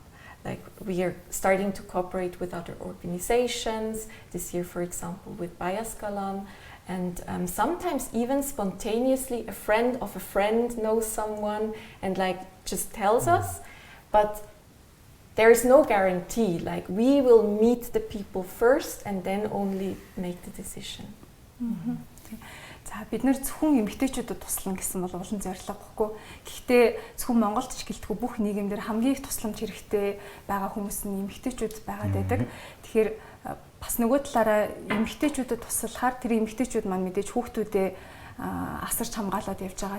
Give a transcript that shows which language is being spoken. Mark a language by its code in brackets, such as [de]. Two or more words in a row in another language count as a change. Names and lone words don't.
[en] Like we are starting to cooperate with other organizations, this year for example with Biaskalon, and sometimes even spontaneously a friend of a friend knows someone and like just tells us, but there is no guarantee, like we will meet the people first and then only make the decision. [mn] За бид нэр зөвхөн эмэгтэйчүүдэд туслана гэсэн бол улан зорилго гэхгүй. Гэхдээ зөвхөн Монголд ч гэлтгүй бүх нийгэмдэр хамгийн их тусламж хэрэгтэй байгаа хүмүүс нь эмэгтэйчүүд байгаад байдаг. Тэгэхээр бас нөгөө талаараа эмэгтэйчүүдэд туслахаар тэр эмэгтэйчүүд маань мэдээж хүүхдүүдээ асарч хамгаалаад явж байгаа.